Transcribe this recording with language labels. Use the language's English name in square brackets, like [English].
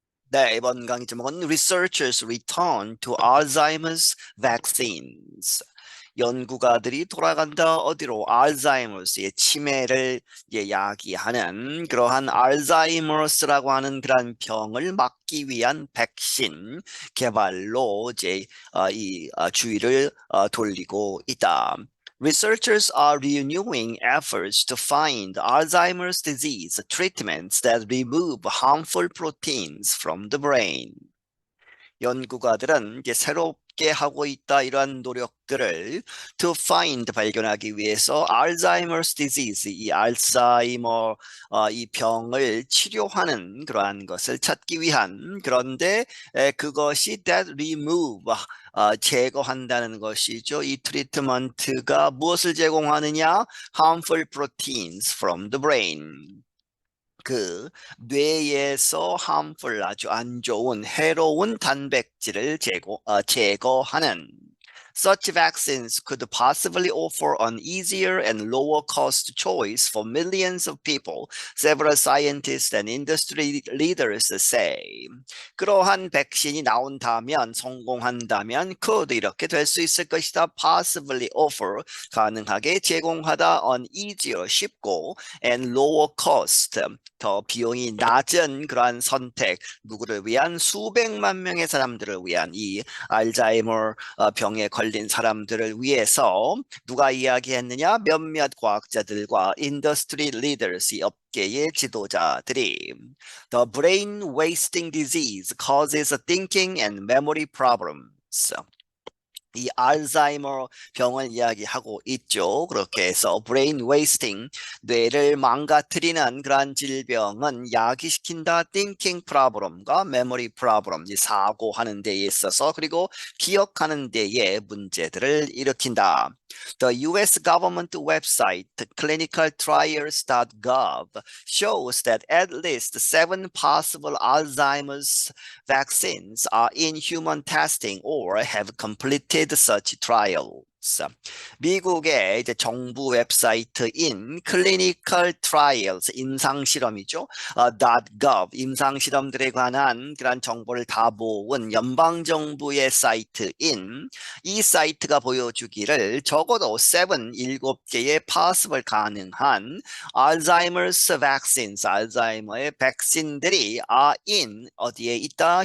[Korean] 네, 이번 강의 제목은 [English] Researchers Return to Alzheimer's Vaccines. [Korean] 연구가들이 돌아간다 어디로 알츠하이머스의 치매를 야기하는 그러한 알츠하이머스라고 하는 그러한 병을 막기 위한 백신 개발로 주의를 돌리고 있다. [English] Researchers are renewing efforts to find Alzheimer's disease treatments that remove harmful proteins from the brain. [Korean] 연구가들은 이제 새롭게 하고 있다 이러한 노력들을 [English] to find [Korean] 발견하기 위해서 [English] Alzheimer's disease [Korean] 이 알츠하이머 이 병을 치료하는 그러한 것을 찾기 위한 그런데 그것이 [English] that remove [Korean] 제거한다는 것이죠. 이 트리트먼트가 무엇을 제공하느냐? [English] harmful proteins from the brain. [Korean] 그 뇌에서 [English] harmful [Korean] 아주 안 좋은 해로운 단백질을 제거하는 [English] Such vaccines could possibly offer an easier and lower cost choice for millions of people, several scientists and industry leaders say. [Korean] 그러한 백신이 나온다면, 성공한다면 [English] could [Korean] 이렇게 될 수 있을 것이다. [English] Possibly offer [Korean] 가능하게 제공하다 [English] an easier [Korean] 쉽고 [English] and lower cost [Korean] 더 비용이 낮은 그러한 선택 누구를 위한 수백만 명의 사람들을 위한 이 알츠하이머 병에 걸린 사람들을 위해서 누가 이야기했느냐? 몇몇 과학자들과 인더스트리 리더스 이 업계의 지도자들이 [English] The brain wasting disease causes thinking and memory problems. [Korean] 이 알츠하이머 병을 이야기하고 있죠. 그렇게 해서 [English] brain wasting, [Korean] 뇌를 망가뜨리는 그러한 질병은 야기시킨다 [English] thinking problem [Korean] 과 [English] memory problem, [Korean] 이 사고하는 데에 있어서 그리고 기억하는 데에 문제들을 일으킨다. [English] The US government website clinicaltrials.gov shows that at least 7 possible Alzheimer's vaccines are in human testing or have completed such trials. [Korean] 미국의 이제 정부 웹사이트인 Clinical Trials 임상실험이죠. .gov 임상실험들에 관한 그런 정보를 다 모은 연방정부의 사이트인 이 사이트가 보여주기를 적어도 7개의 [English] possible [Korean] 가능한 [English] Alzheimer's vaccines, [Korean] 알츠하이머의 백신들이 [English] are in [Korean] 어디에 있다?